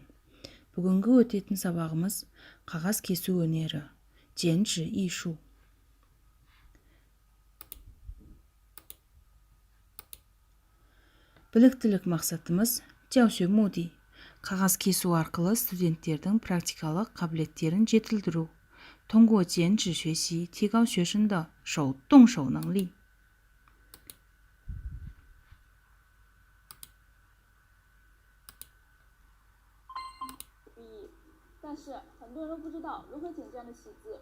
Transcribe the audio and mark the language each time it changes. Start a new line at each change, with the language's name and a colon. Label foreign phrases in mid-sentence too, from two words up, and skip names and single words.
Kazakh: Бүгінгі өтетін сабағымыз қағаз кесу өнері,
Chinese: 剪纸艺术.
Kazakh: Біліктілік мақсатымыз
Chinese: 教学目的.
Kazakh: Қағаз кесу арқылы студенттердің практикалық қабілеттерін жетілдіру.
Chinese: 通过减脂学习提高学生的动手能力。但是很多人都不知道如何剪这样的喜字。